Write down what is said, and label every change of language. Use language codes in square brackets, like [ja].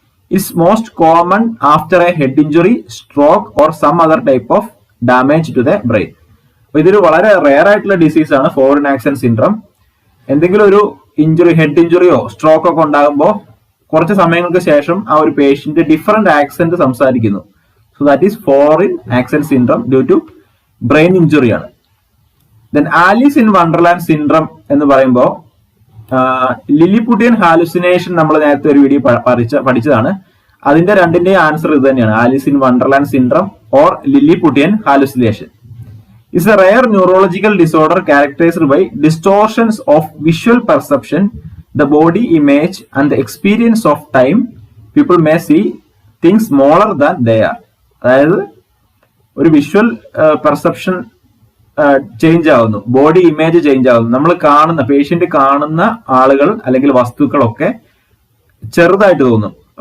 [en] Is most common after a head injury, stroke or some other type of damage to the brain. [ml] ഇതൊരു വളരെ rare ആയിട്ടുള്ള disease ആണ് foreign accent syndrome. എന്തെങ്കിലും ഒരു injury, head ഇഞ്ചുറിയോ stroke ഒക്കെ ഉണ്ടാകുമ്പോൾ കുറച്ച് സമയങ്ങൾക്ക് ശേഷം ആ ഒരു പേഷ്യന്റ് ഡിഫറെന്റ് ആക്സെന്റ് സംസാരിക്കുന്നു. [en] So that is foreign accent syndrome due to brain injury ആണ്. [ml] Then Alice in Wonderland syndrome എന്ന് പറയുമ്പോൾ ലില്ലിപുട്ടിയൻ ഹാലുസിനേഷൻ നമ്മൾ നേരത്തെ ഒരു വീഡിയോ പഠിച്ചതാണ്. അതിന്റെ രണ്ടിന്റെയും ആൻസർ ഇത് തന്നെയാണ്, Alice in Wonderland syndrome or ലില്ലിപുട്ടിയൻ hallucination. [en] is a rare neurological disorder characterized by distortions of visual perception, the body image and the experience of time. People may see things smaller than they are. [ml] അതായത് ഒരു visual perception change ആവുന്നു, body image change ആവുന്നു. നമ്മൾ കാണുന്ന patient കാണുന്ന ആളുകൾ അല്ലെങ്കിൽ വസ്തുക്കളൊക്കെ ചെറുതായിട്ട് തോന്നും.